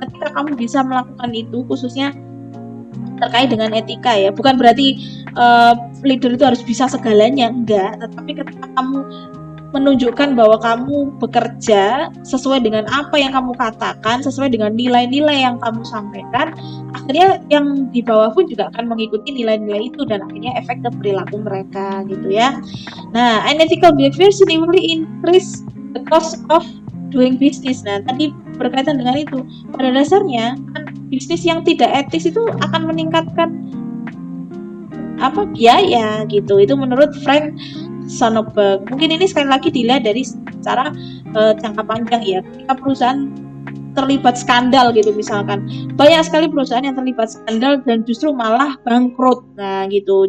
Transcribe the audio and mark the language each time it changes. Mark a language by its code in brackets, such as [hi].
[id] Ketika kamu bisa melakukan itu, khususnya terkait dengan etika ya, bukan berarti leader itu harus bisa segalanya, enggak, tetapi ketika kamu menunjukkan bahwa kamu bekerja sesuai dengan apa yang kamu katakan, sesuai dengan nilai-nilai yang kamu sampaikan, akhirnya yang di bawah pun juga akan mengikuti nilai-nilai itu dan akhirnya efek ke perilaku mereka gitu ya. [en] Nah, unethical behavior significantly increase the cost of doing business. [id] Nah, tadi berkaitan dengan itu. Pada dasarnya kan bisnis yang tidak etis itu akan meningkatkan biaya gitu. Itu menurut Frank Sonnenberg. Mungkin ini sekali lagi dilihat dari secara jangka panjang ya. Ketika perusahaan terlibat skandal gitu misalkan, banyak sekali perusahaan yang terlibat skandal dan justru malah bangkrut. Nah gitu.